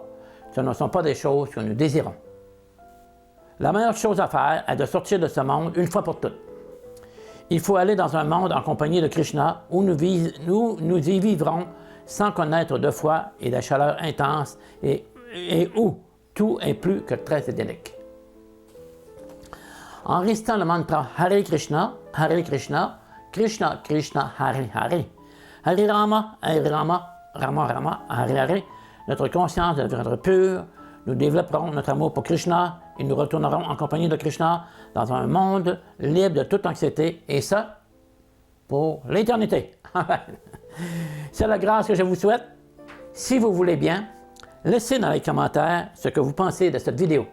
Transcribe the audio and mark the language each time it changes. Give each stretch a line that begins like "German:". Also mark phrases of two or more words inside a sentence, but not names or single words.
French: Ce ne sont pas des choses que nous désirons. La meilleure chose à faire est de sortir de ce monde une fois pour toutes. Il faut aller dans un monde en compagnie de Krishna où nous y vivrons sans connaître de foi et de chaleur intense et où tout est plus que très idyllique. En récitant le mantra Hare Krishna, Krishna Krishna, Hare Hare, Hare Rama, Rama Rama, Hare Hare, notre conscience deviendra pure, nous développerons notre amour pour Krishna et nous retournerons en compagnie de Krishna dans un monde libre de toute anxiété, et ça, pour l'éternité. C'est la grâce que je vous souhaite. Si vous voulez bien, laissez dans les commentaires ce que vous pensez de cette vidéo.